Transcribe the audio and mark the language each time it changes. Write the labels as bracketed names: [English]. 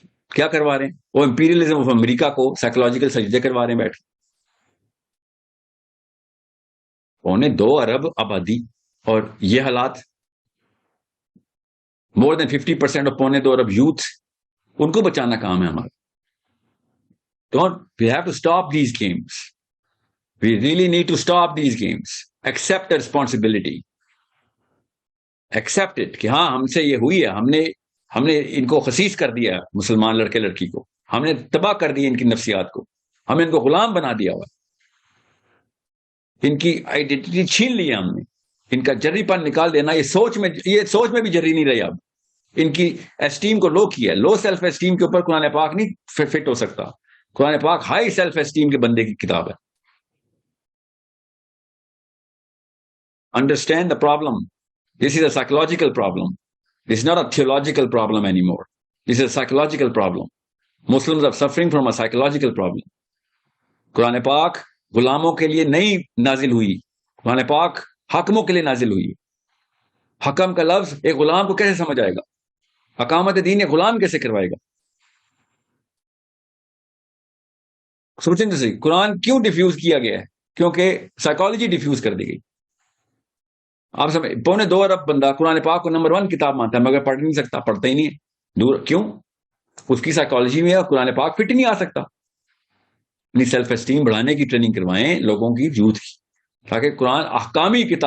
[Urdu] کیا کروا رہے ہیں وہ؟ امپیریلزم آف امریکہ کو سائیکولوجیکل سجدے کروا رہے ہیں بیٹھ کے۔ 2 ارب آبادی اور یہ حالات، [English] more than 50% آف [Urdu] 2 ارب یوتھ، ان کو بچانا کام ہے ہمارا۔ [English] We have to stop these games. We really need to stop these games. Accept the responsibility. Accept it [Urdu] کہ ہاں ہم سے یہ ہوئی ہے، ہم نے ان کو خسیس کر دیا، مسلمان لڑکے لڑکی کو ہم نے تباہ کر دیا، ان کی نفسیات کو ہم نے ان کو غلام بنا دیا ہوا، ان کی آئیڈینٹی چھین لیا ہم نے، ان کا جری پن نکال دینا، یہ سوچ میں بھی جری نہیں رہی اب، ان کی اسٹیم کو لو کیا، لو سیلف اسٹیم کے اوپر قرآن پاک نہیں فٹ ہو سکتا۔ قرآن پاک ہائی سیلف اسٹیم کے بندے کی کتاب ہے۔ [English] Understand the problem. This is a psychological problem. This is not a theological problem anymore. This is a psychological problem. Muslims are suffering from a psychological problem. [Urdu] قرآن پاک غلاموں کے لیے نہیں نازل ہوئی، قرآن پاک حاکموں کے لیے نازل ہوئی۔ حکم کا لفظ ایک غلام کو کیسے سمجھ آئے گا؟ اقامت دین ایک غلام کیسے کروائے گا؟ سوچیں تو صحیح، قرآن کیوں ڈیفیوز کیا گیا ہے؟ کیونکہ سائیکالوجی ڈیفیوز کر دی گئی۔ آپ سمجھ، 2 ارب بندہ قرآن پاک کو نمبر 1 کتاب مانتا ہے، مگر پڑھ نہیں سکتا، پڑھتا ہی نہیں ہے۔ دور کیوں؟ اس کی سائیکالوجی میں قرآن پاک فٹ نہیں آ سکتا۔ اپنی سیلف اسٹیم بڑھانے کی ٹریننگ کروائیں لوگوں کی، یوتھ کی، تاکہ قرآن احکامی